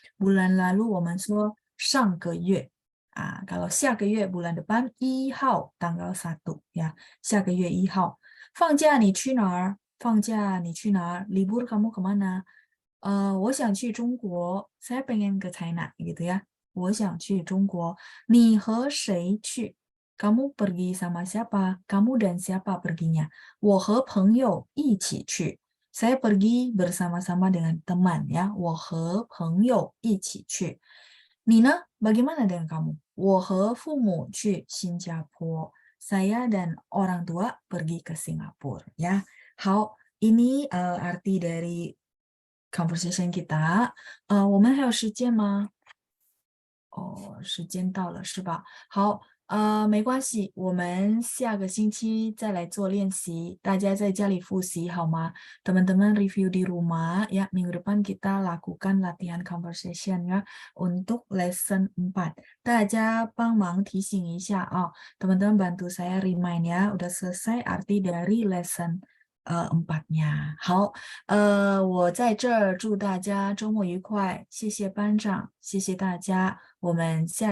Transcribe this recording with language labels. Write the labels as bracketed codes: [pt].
[id] Bulan lalu [zh] 我们说上个月. [id] Kalau 下个月 bulan depan 1号 tanggal 1 ya. [zh] 下个月1号.放假你去哪儿?放假你去哪儿? [id] Libur kamu kemana? [zh] 我想去中国. [id] Saya pengen ke China gitu ya. [zh] 我想去中国. 你和谁去? [id] Kamu pergi sama siapa? Kamu dan siapa perginya? [zh] 我和朋友一起去. [id] Saya pergi bersama-sama dengan teman ya. [zh] 我和朋友一起去.你呢? [id] Bagaimana dengan kamu? [zh] 我和父母去新加坡. [id] Saya dan orang tua pergi ke Singapura ya. 好, ini arti dari conversation kita. [zh] 我们还有时间吗？时间到了是吧？好，没关系，我们下个星期再来做练习，大家在家里复习好吗？ [id] Teman-teman review di rumah ya, minggu depan kita lakukan latihan conversation ya untuk lesson 4. [zh] 大家帮忙提醒一下啊， [id] teman-teman bantu saya remind ya, udah selesai arti dari lesson 4nya. [zh] 好，我在这儿祝大家周末愉快，谢谢班长，谢谢大家，我们下